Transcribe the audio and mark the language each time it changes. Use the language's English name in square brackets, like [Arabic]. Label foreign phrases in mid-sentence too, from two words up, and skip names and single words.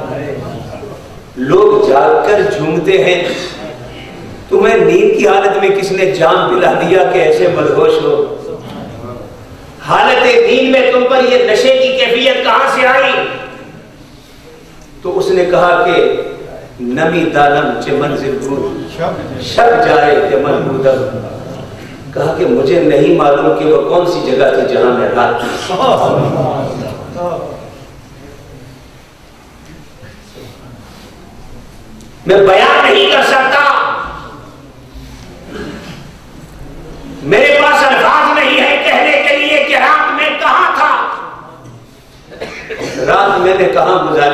[Urdu] لوگ جاگ کر جھومتے ہیں، تمہیں نیند کی حالت میں کس نے جام پلا دیا کہ ایسے مدہوش ہو؟ حالت نیند میں تم پر یہ نشے کی کیفیت کہاں سے آئی؟ تو اس نے کہا کہ [Persian] نمی دانم چه منزل بود شب جائے کہ من بودم. [Urdu] کہا کہ مجھے نہیں معلوم کہ وہ کون سی جگہ تھی جہاں میں رات تھی. میں بیان نہیں کر سکتا، میرے پاس الفاظ نہیں ہے کہنے کے لیے کہ رات میں کہاں تھا، رات میں نے کہاں گزاری.